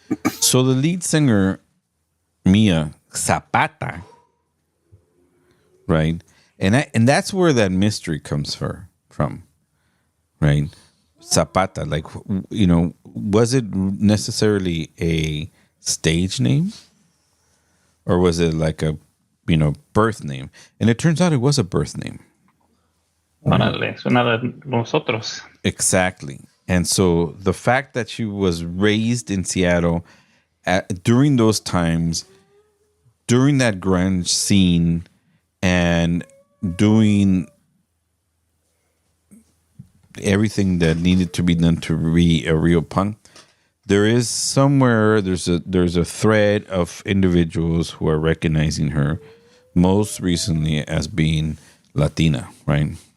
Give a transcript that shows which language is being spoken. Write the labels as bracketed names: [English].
[English] So the lead singer, Mia Zapata, right, and that's where that mystery comes from, right? Zapata, like was it necessarily a stage name, or was it like a birth name? And it turns out it was a birth name. [Spanish] Órale, suena de nosotros. [English] Exactly. And so the fact that she was raised in Seattle during those times, during that grunge scene, and doing everything that needed to be done to be a real punk, there's a thread of individuals who are recognizing her most recently as being Latina, right?